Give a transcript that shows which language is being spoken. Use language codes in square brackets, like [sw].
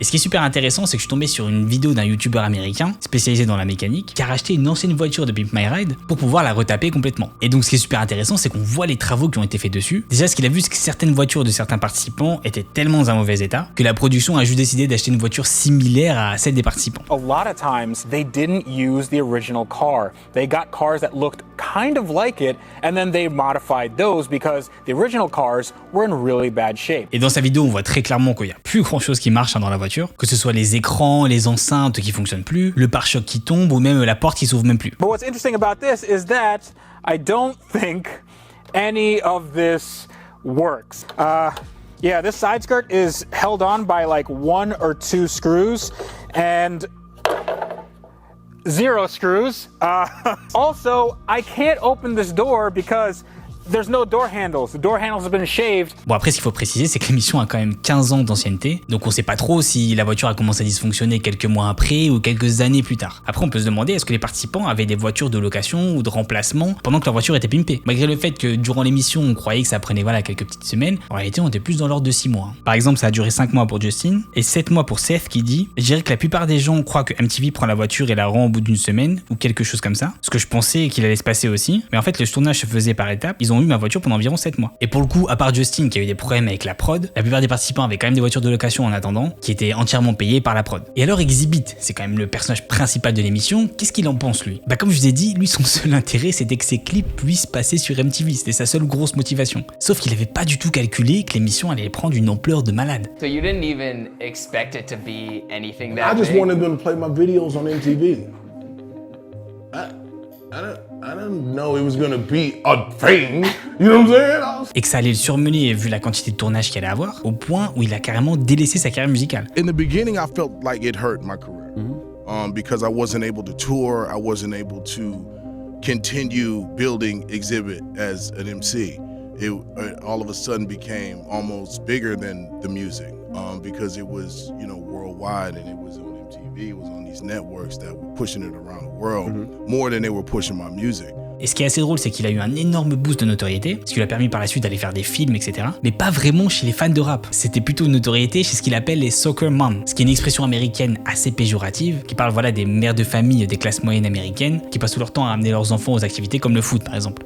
[fr] Et ce qui est super intéressant, c'est que je suis tombé sur une vidéo d'un youtubeur américain spécialisé dans la mécanique qui a racheté une ancienne voiture de Pimp My Ride pour pouvoir la retaper complètement. Et donc ce qui est super intéressant, c'est qu'on voit les travaux qui ont été faits dessus. Déjà, ce qu'il a vu, c'est que certaines voitures de certains participants étaient tellement dans un mauvais état que la production a juste décidé d'acheter une voiture similaire à celle des participants. [en] A lot of times they didn't use the original car. They got cars that looked kind of like it, and then they modified those because the original cars were in really bad shape. [fr] Et dans sa vidéo, on voit très clairement qu'il n'y a plus grand chose qui marche dans la voiture, que ce soit les écrans, les enceintes qui fonctionnent plus, le pare-choc qui tombe ou même la porte qui s'ouvre même plus. [en] But what's interesting about this is that I don't think any of this works. Yeah, this side skirt is held on by like 1 or 2 screws and 0 screws. Also, I can't open this door because there's no door handles. The door handles have been shaved. [fr] Bon, après, ce qu'il faut préciser, c'est que l'émission a quand même 15 ans d'ancienneté, donc on sait pas trop si la voiture a commencé à dysfonctionner quelques mois après ou quelques années plus tard. Après, on peut se demander, est-ce que les participants avaient des voitures de location ou de remplacement pendant que leur voiture était pimpée? Malgré le fait que durant l'émission, on croyait que ça prenait quelques petites semaines, en réalité, on était plus dans l'ordre de 6 mois. Par exemple, ça a duré 5 mois pour Justin et 7 mois pour Seth qui dit: je dirais que la plupart des gens croient que MTV prend la voiture et la rend au bout d'une semaine ou quelque chose comme ça, ce que je pensais qu'il allait se passer aussi, mais en fait, le tournage se faisait par étapes. Ils ont eu ma voiture pendant environ 7 mois. Et pour le coup, à part Justin qui a eu des problèmes avec la prod, la plupart des participants avaient quand même des voitures de location en attendant, qui étaient entièrement payées par la prod. Et alors Exhibit, c'est quand même le personnage principal de l'émission, qu'est-ce qu'il en pense lui? Comme je vous ai dit, lui son seul intérêt c'était que ses clips puissent passer sur MTV, c'était sa seule grosse motivation. Sauf qu'il avait pas du tout calculé que l'émission allait prendre une ampleur de malade. [en] So you didn't even expect it to be anything that I just big? wanted them to play my videos on MTV. I didn't know it was gonna be a thing. You know what I'm saying? [fr] Et que ça allait le surmener vu la quantité de tournage qu'il allait avoir, au point où il a carrément délaissé sa carrière musicale. [en] In the beginning, I felt like it hurt my career because I wasn't able to tour. I wasn't able to continue building Exhibit as an MC. It all of a sudden became almost bigger than the music because it was, worldwide, and it was on MTV. It was on these networks that were pushing it around the world more than they were pushing my music. [fr] Et ce qui est assez drôle, c'est qu'il a eu un énorme boost de notoriété, ce qui lui a permis par la suite d'aller faire des films, etc. Mais pas vraiment chez les fans de rap. C'était plutôt une notoriété chez ce qu'il appelle les soccer moms, ce qui est une expression américaine assez péjorative, qui parle des mères de famille des classes moyennes américaines, qui passent tout leur temps à amener leurs enfants aux activités comme le foot, par exemple.